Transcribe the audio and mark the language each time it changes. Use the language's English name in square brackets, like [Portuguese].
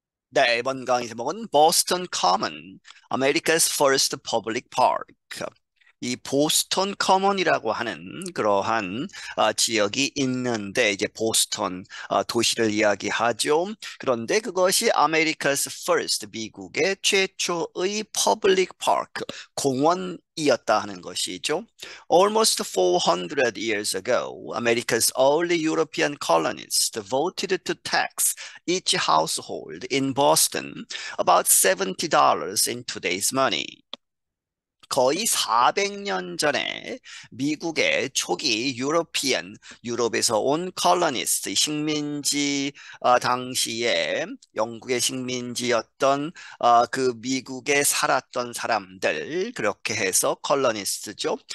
[Korean] 네, 이번 강의 제목은 Boston Common, America's First Public Park. 이 보스턴 커먼이라고 하는 그러한 지역이 있는데 이제 보스턴 도시를 이야기하죠. 그런데 그것이 America's First, 미국의 최초의 Public Park, 공원이었다 하는 것이죠. [English] Almost 400 years ago, America's early European colonists voted to tax each household in Boston about $70 in today's money. [Korean] 거의 400년 전에 미국의 초기 유럽에서 온 컬러니스트, 식민지, 당시에 영국의 식민지였던 그 미국에 살았던 사람들, 그렇게 해서 컬러니스트죠.